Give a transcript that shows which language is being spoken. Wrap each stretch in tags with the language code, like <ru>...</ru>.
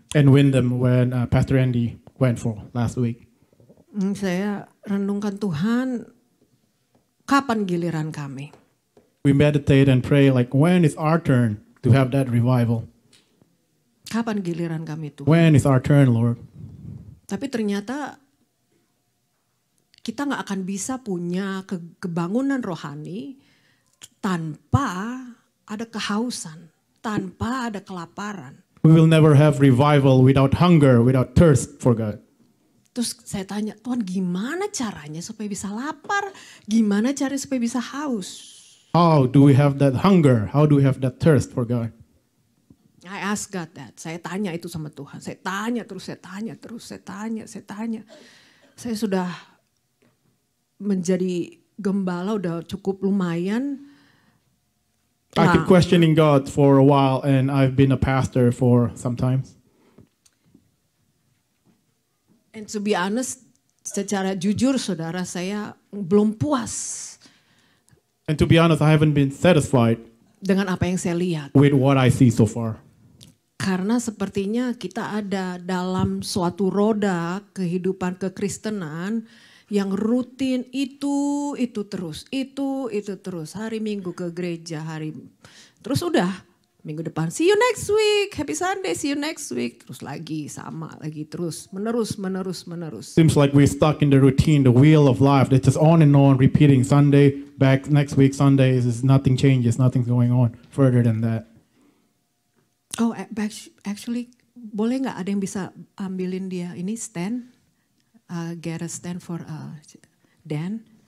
<en>and Wyndham when Pastor Andy went for last week.</en> <id>Saya renungkan Tuhan, kapan giliran kami?</id> <en>We meditate and pray like, when is our turn to have that revival?</en> <id>Kapan giliran kami Tuhan?</id> <en>When is our turn, Lord?</en> <id>Tapi ternyata kita nggak akan bisa punya kebangunan rohani tanpa ada kehausan, tanpa ada kelaparan.</id> <en>We will never have revival without hunger, without thirst for God.</en> <id>Terus saya tanya, Tuhan gimana caranya supaya bisa lapar? Gimana caranya supaya bisa haus?</id> <en>How do we have that hunger? How do we have that thirst for God? I ask God that.</en> <id>Saya tanya itu sama Tuhan. Saya tanya terus, saya tanya terus, saya tanya. Saya sudah menjadi gembala udah cukup lumayan.</id> <en>I keep questioning God for a while, and I've been a pastor for some time. And to be honest,</en> <id>secara jujur saudara, saya belum puas</id> <en>And to be honest, I haven't been satisfied</en> <id>dengan apa yang saya lihat.</id> <en>with what I see so far.</en> <id>Karena sepertinya kita ada dalam suatu roda kehidupan kekristenan yang rutin itu terus. Hari Minggu ke gereja, terus udah minggu depan</id> <en>see you next week,</en> <id>happy Sunday, see you next week. Terus lagi sama lagi terus menerus.</id> <en>Seems like we're stuck in the routine, the wheel of life that's just on and on, repeating Sunday, back next week, Sunday, is nothing changes, nothing's going on further than that. Oh, actually,</en> <id>boleh nggak ada yang bisa ambilin dia ini stand,</id> <en>get a stand for Dan?</en>